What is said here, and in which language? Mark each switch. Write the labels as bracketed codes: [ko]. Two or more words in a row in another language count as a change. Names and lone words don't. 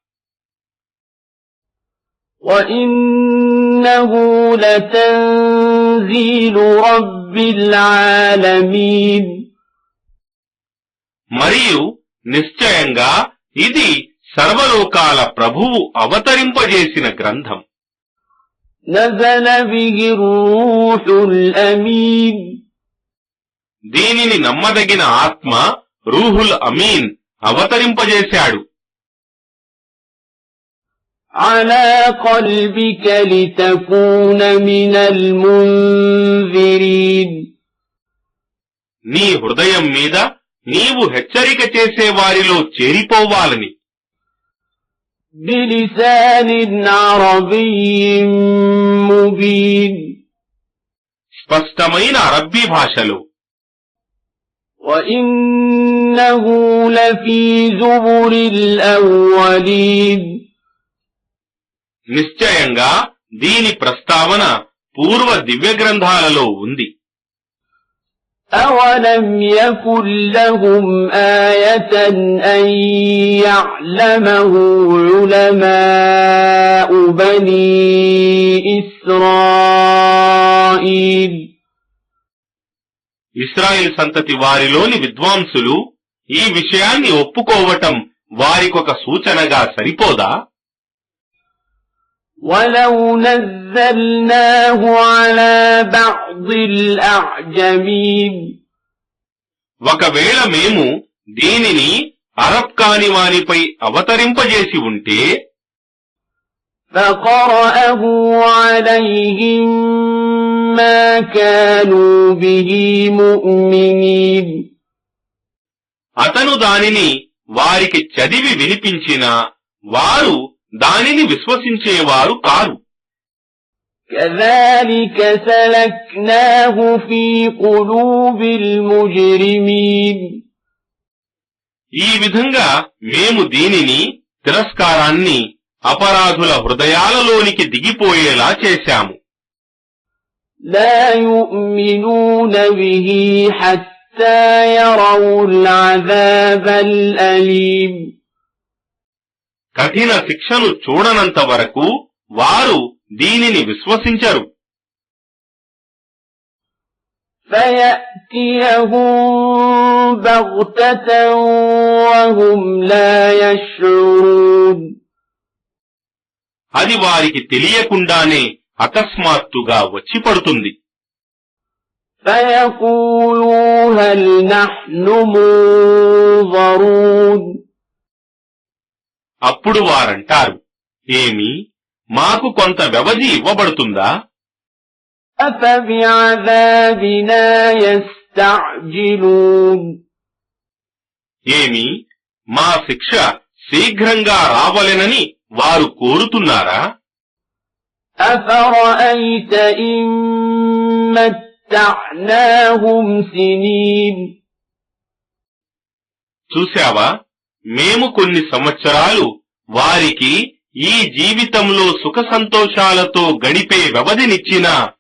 [ar] وَإِنَّهُ لَتَنزِيلُ رَبِّ الْعَالَمِينَ. [te] మరియు నిశ్చయంగా ఇది సర్వలోకాల ప్రభువు అవతరింపజేసిన గ్రంథం. [ar] نزل به الروح الأمين. [te] దీనిని నమ్మదగిన ఆత్మ [ar] الروح الأمين [te] అవతరింపజేశాడు. [ar] على قلبك لتكون من المنذرين. [te] నీ హృదయం మీద నీవు హెచ్చరిక చేసే వారిలో చేరిపోవాలని. [ar] بلسان عربي مبين. [te] స్పష్టమైన అరబ్బీ భాషలో. [ar] وإنه لفي زبر الأولين. [te] నిశ్చయంగా దీని ప్రస్తావన పూర్వ దివ్య గ్రంథాలలో ఉంది. [ar] أولم يكن لهم آية أن يعلمه علماء بني إسرائيل [te] ఇశ్రాయేల్ సంతతి వారిలోని విద్వాంసులు ఈ విషయాన్ని ఒప్పుకోవటం వారికొక సూచనగా సరిపోదా? [ar] ولو نزلناه على بعض الأعجمين [te] ఒకవేళ మేము దీనిని అరబ్ కాని వారిపై అవతరింపజేసి ఉంటే [ar] فقرأه عليهم ما كانوا به مؤمنين [te] అతను దానిని వారికి చదివి వినిపించినా వారు దానిని విశ్వసించేవారు కారు. [ar] كذلك سلكناه في قلوب المجرمين [te] ఈ విధంగా మేము దీనిని తిరస్కారాన్ని అపరాధుల హృదయాలలోనికి దిగిపోయేలా చేశాము. [ar] لا يؤمنون به حتى يروا العذاب الأليم [te] కఠిన శిక్షను చూడనంత వరకు వారు దీనిని విశ్వసించరు. [ar] فيأتيهم بغتة وهم لا يشعرون [te] అది వారికి తెలియకుండానే అకస్మాత్తుగా వచ్చి పడుతుంది. [ar] فيقولوا هل نحن منظرون [te] అప్పుడు వారంటారు, ఏమి మాకు కొంత వ్యవధి ఇవ్వబడుతుందా? [ar] أفبعذابنا يستعجلون [te] ఏమి మా శిక్ష శీఘ్రంగా రావలెనని వారు కోరుతున్నారా? [ar] أفرأيت إن متعناهم سنين [te] చూశావా, మేము కొన్ని సంవత్సరాలు వారికి ఈ జీవితంలో సుఖ సంతోషాలతో గడిపే వ్యవధినిచ్చినా